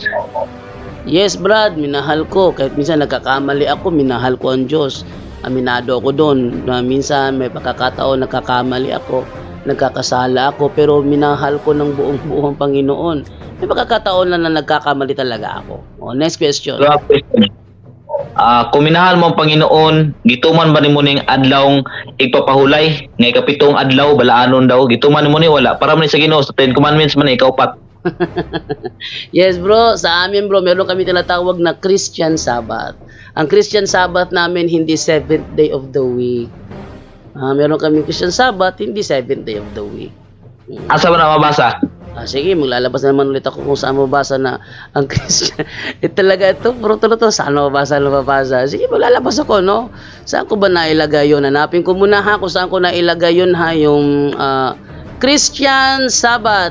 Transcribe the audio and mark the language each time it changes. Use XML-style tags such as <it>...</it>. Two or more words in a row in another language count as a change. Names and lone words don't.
<tl>Yes, Brad, minahal ko. Kahit minsan nagkakamali ako, minahal ko ang Diyos. Aminado ako doon. Minsan may pagkakataon nagkakamali ako, nagkakasala ako, pero minahal ko ng buong Panginoon. May pagkakataon na nagkakamali talaga ako.</tl> <en>Next question.</en> <ceb>Kung minahal mo ang Panginoon, gituman ba nimo ning adlawng igpapahulay nga ikapitong adlaw balaanon daw gituman nimo ni wala para man sa Ginoo sa 10 commandments man ikaupat.</ceb> <en>Yes bro,</en> <tl>sa amin bro meron kami tinatawag na Christian Sabbath. Ang Christian Sabbath namin hindi</tl> <en>7th day of the week.</en> <tl>Meron kami Christian Sabbath hindi</tl> <en>7th day of the week.</en> <ceb>Asa ba na mabasa?</ceb> <tl>Sige, maglalabas na naman ulit ako kung saan mabasa na ang Christian. Talaga ito, bro, saan mabasa? Sige, maglalabas ako, no? Saan ko ba nailagay yun? Hanapin ko muna ha, kung saan ko nailagay yun ha, yung Christian Sabbath.</tl>